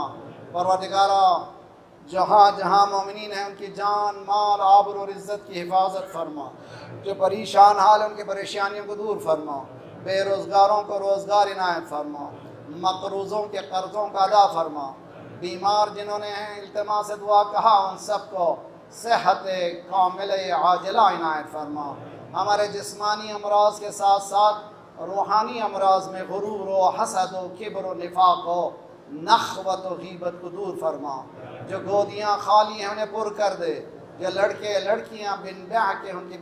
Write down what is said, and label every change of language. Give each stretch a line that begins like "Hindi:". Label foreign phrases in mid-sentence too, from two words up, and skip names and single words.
Urdu: پروردگارہ جہاں جہاں مومنین ہیں ان کی جان مال آبرو اور عزت کی حفاظت فرما، جو پریشان حال ان کی پریشانیوں کو دور فرما، بے روزگاروں کو روزگار عنایت فرما، مقروضوں کے قرضوں کا ادا فرما، بیمار جنہوں نے التماس دعا کہا ان سب کو صحت کامل عاجلہ عنایت فرما۔ ہمارے جسمانی امراض کے ساتھ ساتھ روحانی امراض میں غرور و حسد و کبر و نفاق و نخوت و غیبت کو دور فرما، جو گودیاں خالی ہیں انہیں پر کر دے، جو لڑکے لڑکیاں بن بیع کے ان کی